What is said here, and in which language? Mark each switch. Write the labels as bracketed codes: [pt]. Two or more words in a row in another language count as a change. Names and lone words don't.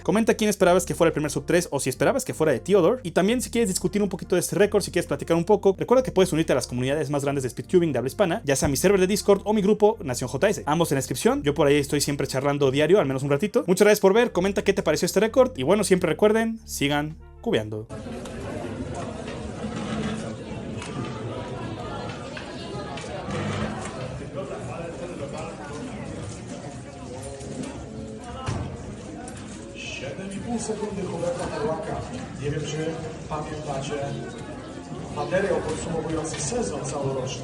[es] Comenta quién esperabas que fuera el primer sub 3 o si esperabas que fuera de Theodore. Y también si quieres discutir un poquito de este récord, si quieres platicar un poco, recuerda que puedes unirte a las comunidades más grandes de speedcubing de habla hispana, ya sea mi server de Discord o mi grupo Nación JS. Ambos en la descripción, yo por ahí estoy siempre charlando diario, al menos un ratito. Muchas gracias por ver, comenta qué te pareció este récord y bueno, siempre recuerden, sigan cubeando. [pl] Pół sekundy Huberta Perłaka. Nie wiem, czy pamiętacie materiał podsumowujący sezon całoroczny.